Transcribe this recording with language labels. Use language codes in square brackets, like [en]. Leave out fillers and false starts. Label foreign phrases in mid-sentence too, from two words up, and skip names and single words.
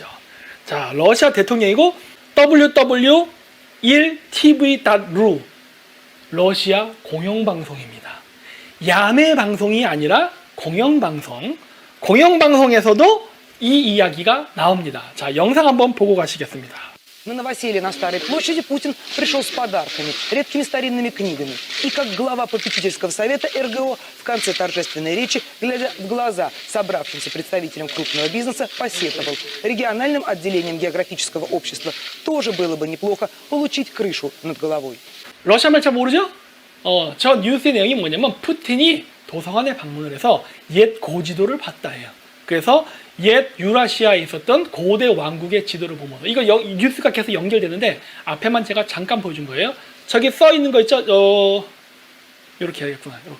[ko] 자, 러시아 대통령이고 www.1tv.ru 러시아 공영방송입니다. 야매 방송이 아니라 공영방송. 공영방송에서도 이 이야기가 나옵니다. 자, 영상 한번 보고 가시겠습니다. [ru] На новоселье на Старой площади Путин пришел с подарками, редкими старинными книгами. И как глава попечительского совета РГО в конце торжественной речи, глядя в глаза собравшимся представителям крупного бизнеса, посетовал. Региональным отделением географического общества тоже было бы неплохо получить крышу над головой. [ko] 러시아 말 잘 모르죠? 저 뉴스의 내용이 뭐냐면 푸틴이 도서관에 방문을 해서 옛 고지도를 봤다 해요. 그래서 옛 유라시아에 있었던 고대 왕국의 지도를 보면서 이거 뉴스가 계속 연결되는데 앞에만 제가 잠깐 보여준 거예요. 저기 써 있는 거 있죠? 이렇게 해야겠구나.